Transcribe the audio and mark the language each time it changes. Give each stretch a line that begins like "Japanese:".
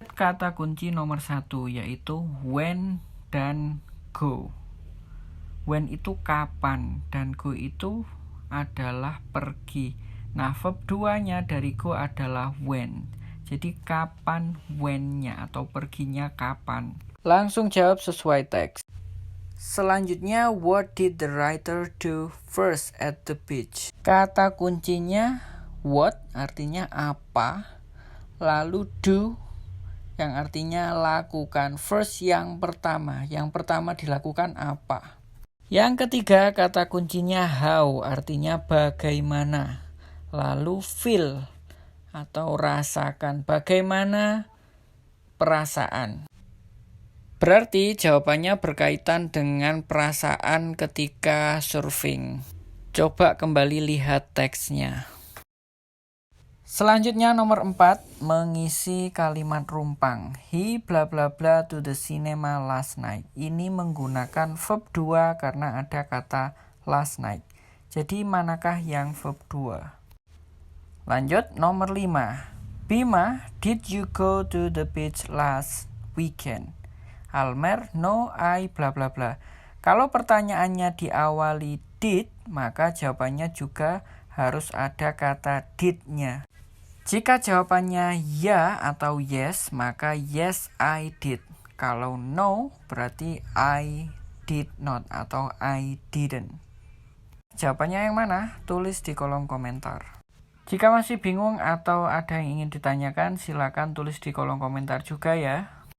Indonesian: Kata kunci nomor 1 yaitu when dan go. When itu kapan dan go itu adalah pergi. Nah, verb 2-nya dari go adalah when. Jadi kapan when-nya atau perginya kapan. Langsung jawab sesuai teks. Selanjutnya,
English: what did the writer do first at the beach?
Indonesian: Kata kuncinya what artinya apa, lalu do yang artinya lakukan. First yang pertama dilakukan apa. Yang ketiga, kata kuncinya how artinya bagaimana, lalu feel atau rasakan. Bagaimana perasaan. Berarti jawabannya berkaitan dengan perasaan ketika surfing. Coba kembali lihat teksnya. Selanjutnya nomor 4, mengisi kalimat rumpang.
English: He bla bla bla to the cinema last night.
Indonesian: Ini menggunakan verb 2 karena ada kata
English: last night.
Indonesian: Jadi manakah yang verb 2? Lanjut nomor 5.
English: Bima, did you go to the beach last weekend? Almer, no, I bla bla bla.
Indonesian: Kalau pertanyaannya diawali did, maka jawabannya juga harus ada kata did-nya. Jika jawabannya ya atau yes, maka
English: yes I did.
Indonesian: Kalau no, berarti
English: I did not
Indonesian: atau
English: I didn't.
Indonesian: Jawabannya yang mana? Tulis di kolom komentar. Jika masih bingung atau ada yang ingin ditanyakan, silakan tulis di kolom komentar juga ya.